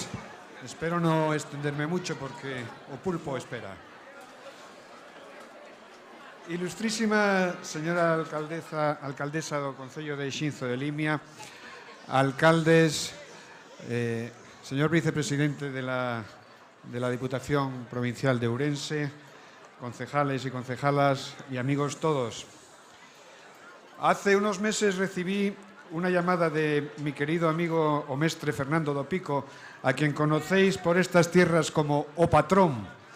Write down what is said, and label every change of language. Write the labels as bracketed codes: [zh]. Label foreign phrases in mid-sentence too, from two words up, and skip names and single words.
[gl] Espero non estenderme mucho porque o pulpo espera. [es] Ilustrísima señora alcaldesa do Concello de Xinzo de Limia, alcaldes, señor vicepresidente de la Diputación Provincial de Ourense, concejales y concejalas y amigos todos. Hace unos meses recibí una llamada de mi querido amigo [gl] o mestre [es] Fernando do Pico, a quien conocéis por estas tierras como O Patrón.